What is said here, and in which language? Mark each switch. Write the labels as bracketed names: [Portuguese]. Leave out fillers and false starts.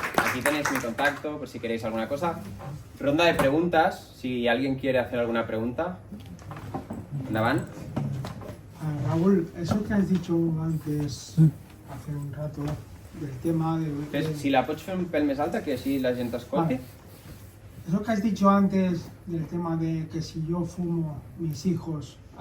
[Spanish] Aquí tenéis mi contacto por si queréis alguna cosa. Ronda de preguntas, si alguien quiere hacer alguna pregunta. ¿Dónde van? Raúl, eso que has dicho antes, hace un rato, del tema de... [Catalan] Si la pots fer un pèl més alta, que així la gent t'escolti. [Spanish] Eso que has dicho antes del tema de que si yo fumo, mis hijos...